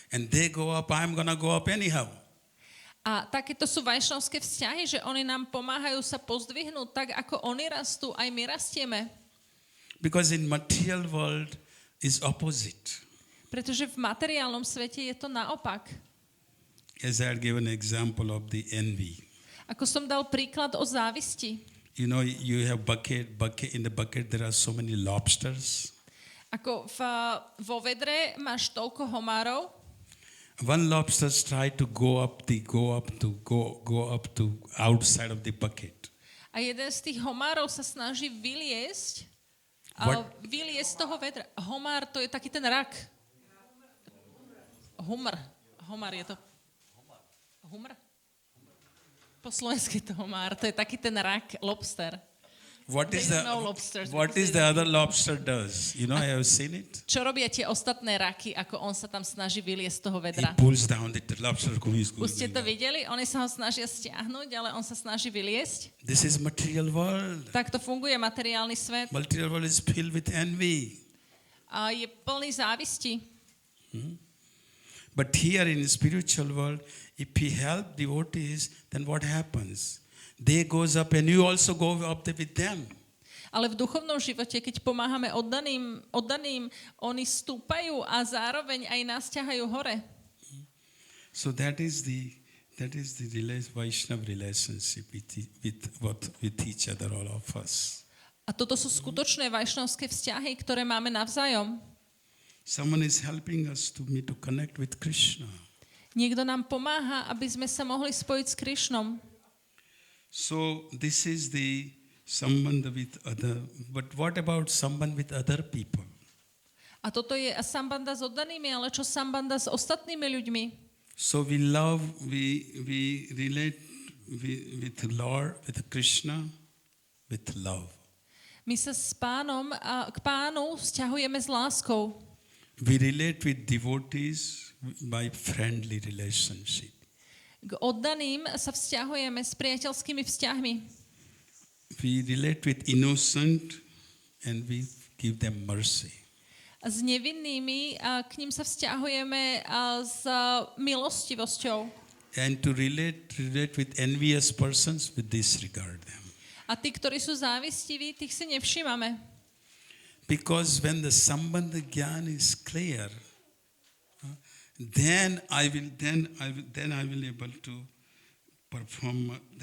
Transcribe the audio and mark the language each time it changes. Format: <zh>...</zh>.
<en>And they go up, I'm going to go up anyhow.</en> <sk>A takéto sú vajšnavské vzťahy, že oni nám pomáhajú sa pozdvihnúť tak, ako oni rastú, aj my rastieme.</sk> <en>Because in material world is opposite.</en> <sk>Pretože v materiálnom svete je to naopak.</sk> <en>As I had given an example of the envy.</en> <sk>Ako som dal príklad o závisti.</sk> <en>You have bucket, in the bucket there are so many lobsters.</en> <sk>Ako vo vedre máš toľko homárov.</sk> <en>One lobster tried to go up to outside of the bucket.</en> <sk>A jeden z tých homárov sa snaží vyliesť z toho vedra. Homár, to je taký ten rak. Homár je to. Humr? Po slovensky je to homár. To je taký ten rak, lobster.</sk> <en>What is the other lobster does? I have seen it.</en> <sk>Čo robia tie ostatné raky, ako on sa tam snaží vyliesť z toho</sk> <en>He</en> <sk>vedra?</sk> <en>pulls down the lobster.</en> <sk>Už ste to videli? Oni sa ho snažia stiahnuť, ale on sa snaží vyliesť.</sk> <en>This is material world.</en> <sk>Tak to funguje materiálny svet.</sk> <en>Material world is filled with envy.</en> <sk>A je plný závisti.</sk> <en>But here in spiritual world, if we help devotees, then what happens? They goes up and you also go up with them.</en> <sk>Ale v duchovnom živote, keď pomáhame oddaným, oni stúpajú a zároveň aj nás ťahajú hore.</sk> <en>So that is the Vaishnava relationship with each other, all of us.</en> <sk>A toto sú skutočné vajšnavské vzťahy, ktoré máme navzájom.</sk> <en>Someone is helping us to connect with Krishna.</en> <sk>Niekto nám pomáha, aby sme sa mohli spojiť s Krišnom.</sk> <en>So this is the sambandha with other. But what about sambandha with other people?</en> <sk>A toto je sambanda s oddanými, ale čo sambanda s ostatnými ľuďmi?</sk> <en>So we love, we relate with Lord, with Krishna, with love.</en> <sk>My sa s pánom a k pánu vzťahujeme s láskou.</sk> <en>We relate with devotees by friendly relationship.</en> <sk>K oddaným sa vzťahujeme s priateľskými vzťahmi.</sk> <en>We relate with innocent and we give them mercy.</en> <sk>A s nevinnými a k ním sa vzťahujeme s milostivosťou.</sk> <en>And to relate with envious persons, we disregard them.</en> <sk>A tí, ktorí sú závistiví, tých si nevšímame.</sk> <en>Because when the sambandha gyan is clear, then I will able to perform.</en>